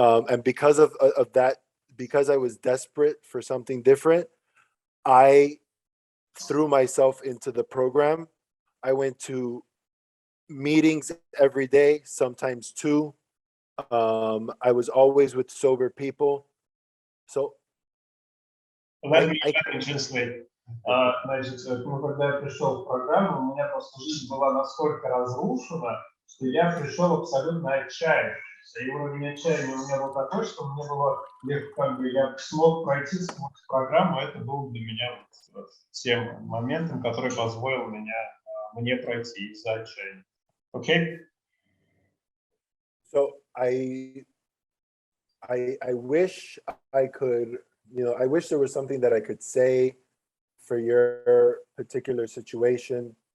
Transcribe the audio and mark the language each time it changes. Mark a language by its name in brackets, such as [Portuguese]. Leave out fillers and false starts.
[English] And because of that, because I was desperate for something different, I threw myself into the program. I went to meetings every day, sometimes two. I was always with sober people. So Let me translate. [Russian] Значит, когда я пришел в программу, у меня просто жизнь была настолько разрушена, что я пришел абсолютно отчаянный. И уровень отчаяния у меня был такой, что мне было легко, я смог пройти сквозь программу. Это был для меня тем моментом, который позволил мне пройти из-за отчаяния. [English] Okay? So I wish I could, I wish there was something that I could say for your particular situation.